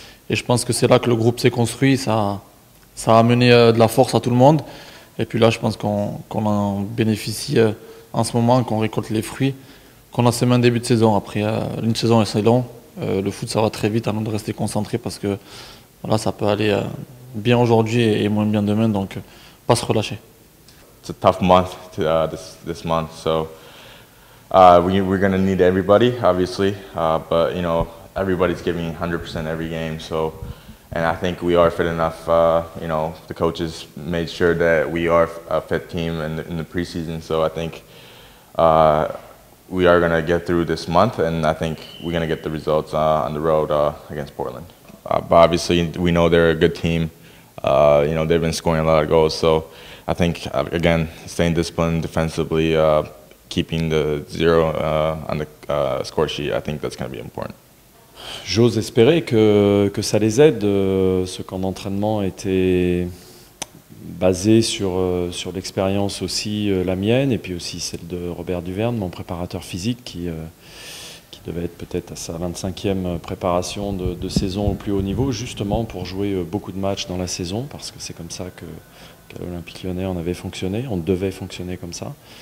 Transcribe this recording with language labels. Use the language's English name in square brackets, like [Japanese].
[French] Et je pense que c'est là que le groupe s'est construit. Ça a amené de la force à tout le monde. Et puis là, je pense qu'on en bénéficie en ce moment, qu'on récolte les fruits qu'on a semé en début de saison. Après, une saison, c'est long. Le foot, ça va très vite, à nous de rester concentrés parce que voilà, ça peut aller bien aujourd'hui et moins bien demain. Donc, pas se relâcher. [English] It's a tough month this month, so we're going to need everybody, obviously, but you know, everybody's giving 100% every game, so. And I think we are fit enough. You know, the coaches made sure that we are a fit team in the preseason. So I think we are going to get through this month, and I think we're going to get the results on the road against Portland. But obviously, we know they're a good team. You know, they've been scoring a lot of goals. So I think, again, staying disciplined defensively, keeping the zero on the score sheet, I think that's going to be important. [French] J'ose espérer que ça les aide. Ce camp d'entraînement était basé sur l'expérience aussi, la mienne, et puis aussi celle de Robert Duverne, mon préparateur physique, qui devait être peut-être à sa 25e préparation de saison au plus haut niveau, justement pour jouer beaucoup de matchs dans la saison, parce que c'est comme ça qu'à l'Olympique Lyonnais on avait fonctionné, on devait fonctionner comme ça.